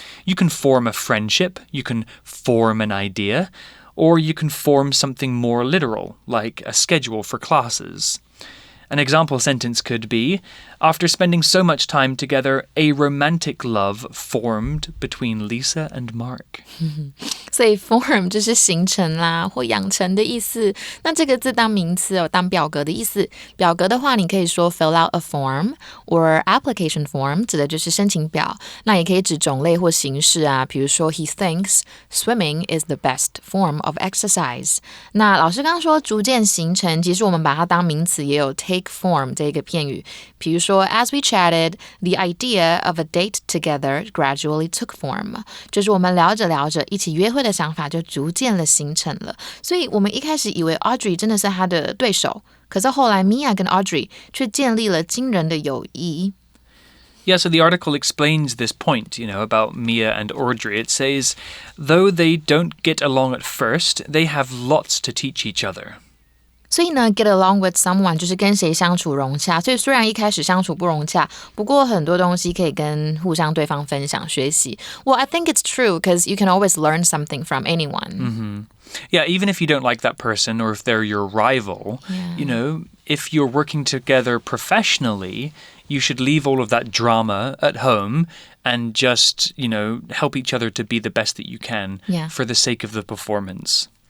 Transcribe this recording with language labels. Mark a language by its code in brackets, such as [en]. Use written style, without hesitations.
[en] You can form a friendship, you can form an idea, or you can form something more literal, like a schedule for classes. An example sentence could be, after spending so much time together, a romantic love formed between Lisa and Mark. [zh] 所以 form 就是形成啦或养成的意思。那这个字当名词有当表格的意思。表格的话，你可以说 fill out a form or application form，指的就是申请表。那也可以指种类或形式啊，比如说 he thinks swimming is the best form of exercise。那老师刚刚说逐渐形成，其实我们把它当名词也有 take form 这个片语。比如说 as we chatted, the idea of a date together gradually took form，就是我们聊着聊着一起约会的想法就逐渐的形成了。所以我们一开始以为 Audrey 真的是他的对手，可是后来 Mia 跟 Audrey 却建立了惊人的友谊。 [en] Yeah, so the article explains this point, about Mia and Audrey. It says, though they don't get along at first, they have lots to teach each other. [zh] 所以呢 get along with someone 就是跟谁相处融洽，所以虽然一开始相处不融洽，不过很多东西可以跟互相对方分享学习。 [en] Well, I think it's true because you can always learn something from anyone. Yeah, even if you don't like that person or if they're your rival, you know, if you're working together professionally, you should leave all of that drama at home and just, you know, help each other to be the best that you can for the sake of the performance.